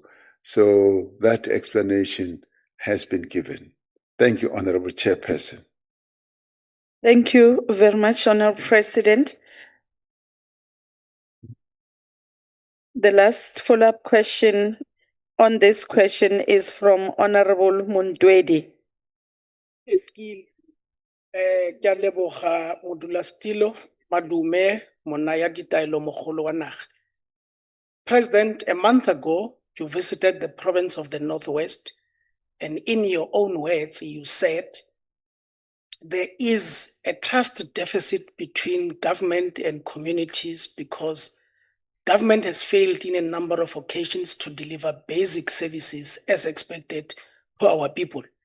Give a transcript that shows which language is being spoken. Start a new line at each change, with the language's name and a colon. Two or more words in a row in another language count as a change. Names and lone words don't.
English: So that explanation has been given. Thank you, Honorable Chairperson. Thank you very much, Honorable President. The last follow-up question on this question is from Honorable Mundwedi.
Tswana: Eskil, ke a leboga modulasetilo Madume monaya ditaelo mogolo wa naga.
English: President, a month ago, you visited the province of the Northwest, and in your own words, you said there is a trust deficit between government and communities because government has failed in a number of occasions to deliver basic services as expected for our people.